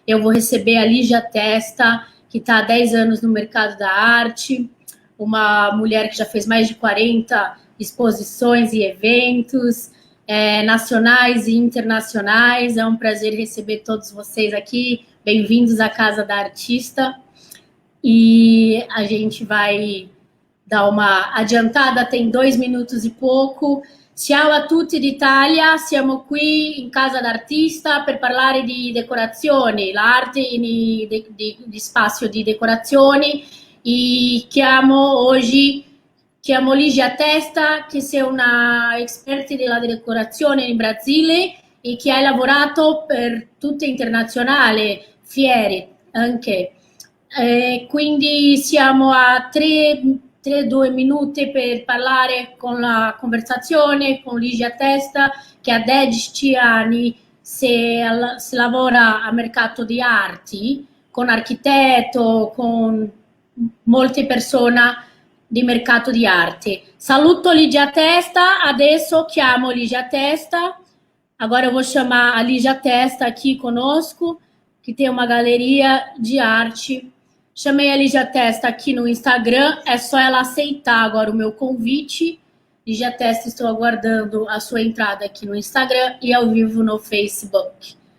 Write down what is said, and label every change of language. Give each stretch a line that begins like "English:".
Portuguese: Eu vou receber a Lígia Testa, que está há 10 anos no mercado da arte, uma mulher que já fez mais de 40 exposições e eventos nacionais e internacionais. É um prazer receber todos vocês aqui. Bem-vindos à Casa da Artista. E a gente vai dar uma adiantada, tem 2 minutos e pouco.
Italian: Ciao a tutti d'Italia, siamo qui in Casa d'Artista per parlare di decorazioni, l'arte di spazio di decorazioni. E chiamo Lígia Testa, che è una esperta della decorazione in Brasile e che ha lavorato per tutte internazionali, fiere anche. Quindi siamo a 2 minuti per parlare con la conversazione con Lígia Testa, che ha 10 anni si lavora a mercato di arti, con architetto, con molte persone di mercato di arte. Saluto Lígia Testa, adesso chiamo Lígia Testa.
Portuguese: Agora eu vou chamar a Lígia Testa aqui conosco, que tem uma galeria de arte. Chamei a Lígia Testa aqui no Instagram, é só ela aceitar agora o meu convite. Lígia Testa, estou aguardando a sua entrada aqui no Instagram e ao vivo no Facebook.